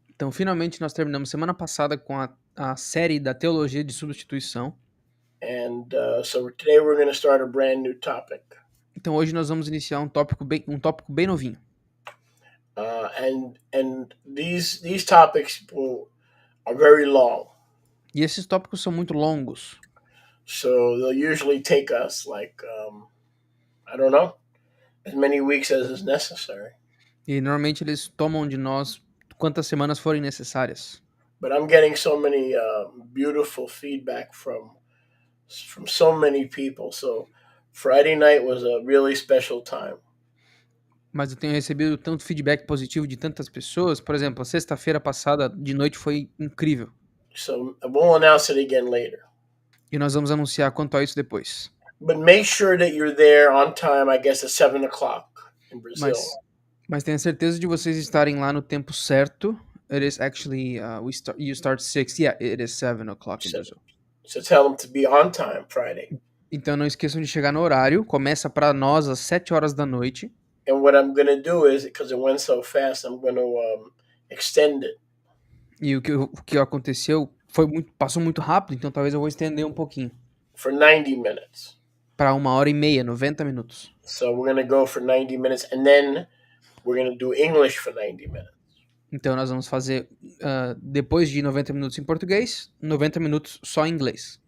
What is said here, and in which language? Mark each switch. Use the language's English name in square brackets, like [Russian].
[Portuguese] Então, finalmente nós terminamos semana passada com a série da teologia de substituição. [English] And so today we're going to start a brand new topic. [Portuguese] Então hoje nós vamos iniciar um tópico bem novinho. [English] And these topics are very long. [Portuguese] E esses tópicos são muito longos. [English] So they'll usually take us I don't know, as many weeks as is necessary. [Portuguese] E normalmente eles tomam de nós quantas semanas forem necessárias. [English] But I'm getting so many beautiful feedback from so many people. So Friday night was a really special time. [Portuguese] Mas eu tenho recebido tanto feedback positivo de tantas pessoas. Por exemplo, a sexta-feira passada de noite foi incrível. [English] So we'll announce it again later. [Portuguese] E nós vamos anunciar quanto a isso depois. [English] But make sure that you're there on time, I guess, at 7 o'clock in Brazil. [Portuguese] Mas tenha certeza de vocês estarem lá no tempo certo. [English] It is actually, you start 6. Yeah, it is 7 o'clock in So, Brazil. so tell them to be on time Friday. [Portuguese] Então não esqueçam de chegar no horário. Começa para nós às 7 horas da noite. [English] And what I'm going to do is, because it went so fast, I'm going to extend it. [Portuguese] E o que aconteceu passou muito rápido, então talvez eu vou estender um pouquinho. [English] For 90 minutes. [Portuguese] Para 1h30, 90 minutos. [English] So we're going to go for 90 minutes, and then we're going to do English for 90 minutes. [Portuguese] Então nós vamos fazer, depois de 90 minutos em português, 90 minutos só em inglês.